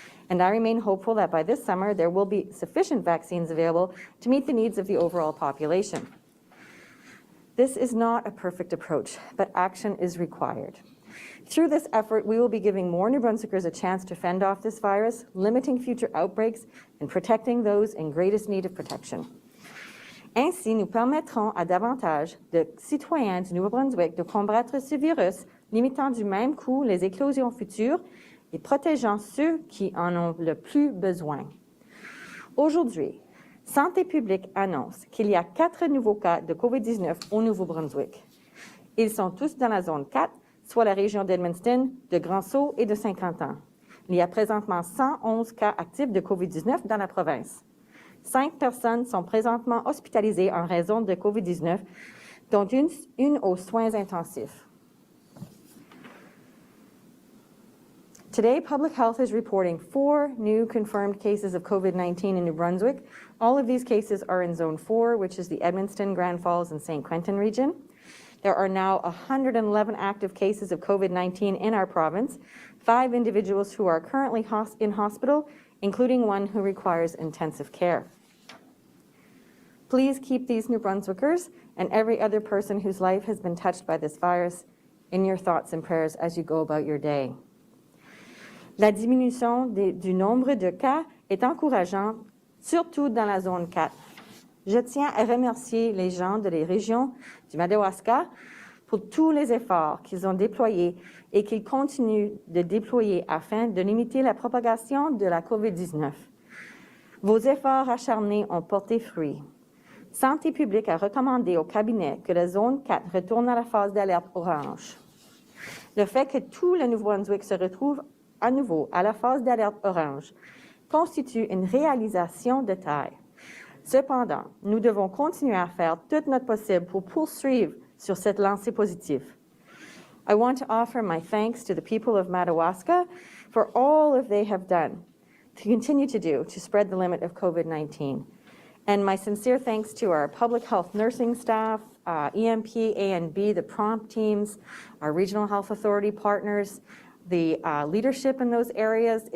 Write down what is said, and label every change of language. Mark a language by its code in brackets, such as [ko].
[en] And I remain hopeful that by this summer there will be sufficient vaccines available to meet the needs of the overall population. This is not a perfect approach, but action is required. Through this effort, we will be giving more New Brunswickers a chance to fend off this virus, limiting future outbreaks, and protecting those in greatest need of protection. [fr] Ainsi, nous permettrons à davantage de citoyens du Nouveau-Brunswick de combattre ce virus, limitant du même coup les éclosions futures et protégeant ceux qui en ont le plus besoin. Aujourd'hui, Santé publique annonce qu'il y a 4 nouveaux cas de COVID-19 au Nouveau-Brunswick. Ils sont tous dans la zone 4, soit la région d'Edmundston, de Grand-Sault et de Saint-Quentin. Il y a présentement 111 cas actifs de COVID-19 dans la province. 5 personnes sont présentement hospitalisées en raison de COVID-19, dont une aux soins intensifs. [en] Today, Public Health is reporting 4 new confirmed cases of COVID-19 in New Brunswick. All of these cases are in Zone 4, which is the Edmundston, Grand Falls, and St. Quentin region. There are now 111 active cases of COVID-19 in our province, 5 individuals who are currently in hospital, including one who requires intensive care. Please keep these New Brunswickers and every other person whose life has been touched by this virus in your thoughts and prayers as you go about your day. [fr] La diminution du nombre de cas est encourageante, surtout dans la zone 4. Je tiens à remercier les gens de la région du Madawaska pour tous les efforts qu'ils ont déployés et qu'ils continuent de déployer afin de limiter la propagation de la COVID-19. Vos efforts acharnés ont porté fruit. Santé publique a recommandé au cabinet que la zone 4 retourne à la phase d'alerte orange. Le fait que tout le Nouveau-Brunswick se retrouve à nouveau à la phase d'alerte orange constitue une réalisation de taille. Cependant, nous devons continuer à faire tout notre possible pour poursuivre sur cette lancée positive. [en] I want to offer my thanks to the people of Madawaska for all that they have done to continue to do to spread the limit of COVID-19. And my sincere thanks to our public health nursing staff, EMP, A&B, the prompt teams, our regional health authority partners, the leadership in those areas.